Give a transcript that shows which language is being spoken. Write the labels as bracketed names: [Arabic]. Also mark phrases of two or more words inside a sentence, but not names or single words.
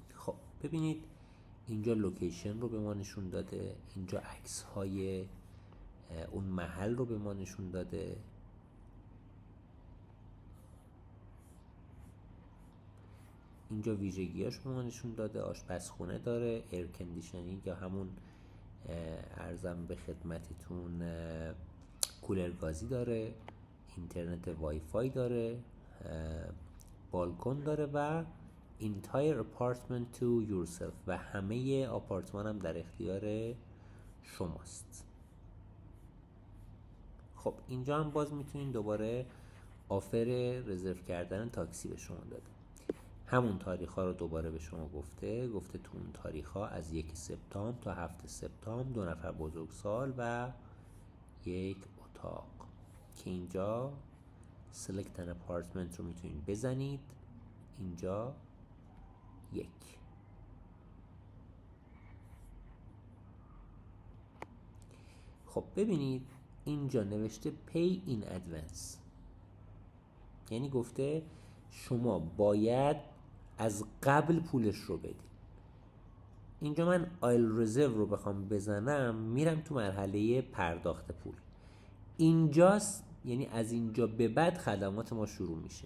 [Persian] خب ببینید اینجا لوکیشن رو به ما نشون داده، اینجا عکس های اون محل رو به ما نشون داده، اینجا ویژگیاش به ما نشون داده. آشپزخونه داره، [English] air conditioning [Persian] یا همون ارزم به خدمتتون کولر گازی داره، اینترنت وای فای داره، بالکن داره و [English] entire apartment to yourself [Persian] و همه آپارتمان هم در اختیار شماست. خب اینجا هم باز میتونین دوباره آفر رزرو کردن تاکسی به شما داده. همون تاریخ ها رو دوباره به شما گفته تو اون تاریخ ها از 1 سپتامبر تا 7 سپتامبر 2 نفر بزرگسال و 1 اتاق که اینجا [English] select an apartment [Persian] رو میتونید بزنید، اینجا 1. خب ببینید اینجا نوشته [English] pay in advance، [Persian] یعنی گفته شما باید از قبل پولش رو بدید. اینجا من [English] I'll reserve [Persian] رو بخوام بزنم میرم تو مرحله پرداخت پول. اینجاست، یعنی از اینجا به بعد خدمات ما شروع میشه.